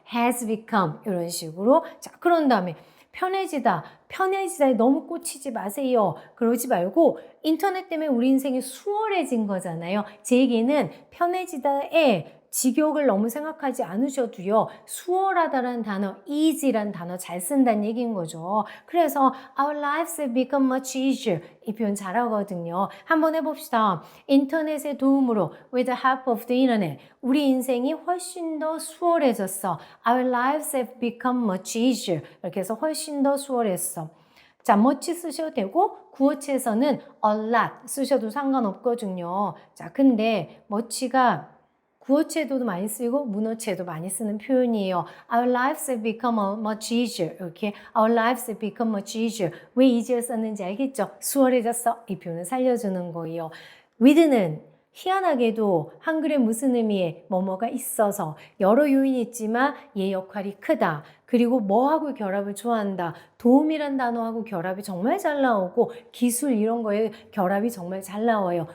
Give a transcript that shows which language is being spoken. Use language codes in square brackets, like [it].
[en] has become [ko] 이런 식으로. 자, 그런 다음에 편해지다에 너무 꽂히지 마세요. 그러지 말고 인터넷 때문에 우리 인생이 수월해진 거잖아요. 제 얘기는 편해지다에 직역을 너무 생각하지 않으셔도요. 수월하다라는 단어, easy라는 단어 잘 쓴다는 얘기인 거죠. [en] 그래서 our lives have become much easier. [ko] 이 표현 잘하거든요. 한번 해봅시다. 인터넷의 도움으로 [en] with the help of the internet [ko] 우리 인생이 훨씬 더 수월해졌어. [en] Our lives have become much easier. [ko] 이렇게 해서 훨씬 더 수월했어. 자, much 쓰셔도 되고 구어체에서는 a lot 쓰셔도 상관없거든요. 자, 근데 much가 구어체도 많이 쓰이고 문어체도 많이 쓰는 표현이에요. [en] Our lives have become much easier. [ko] 이렇게 [en] Our lives have become much easier. [ko] 왜 easier 썼는지 알겠죠? 수월해졌어. 이 표현을 살려주는 거예요. with는 희한하게도 한글에 무슨 의미에 뭐뭐가 있어서 여러 요인이 있지만 얘 역할이 크다. 그리고 뭐하고 결합을 좋아한다. 도움이란 단어하고 결합이 정말 잘 나오고 기술 이런 거에 결합이 정말 잘 나와요.